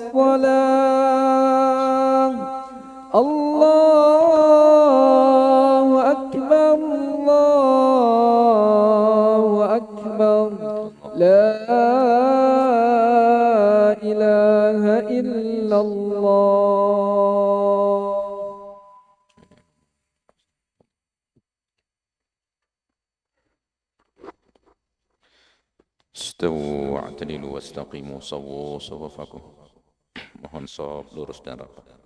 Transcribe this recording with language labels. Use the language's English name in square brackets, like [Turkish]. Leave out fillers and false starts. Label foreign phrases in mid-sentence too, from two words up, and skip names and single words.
[Arabic] الصلاة الله أكبر الله أكبر لا إله إلا الله. استووا واعتدلوا واستقيموا سووا صفوفكم. [Indonesian] Mohon shaf lurus dan rapat.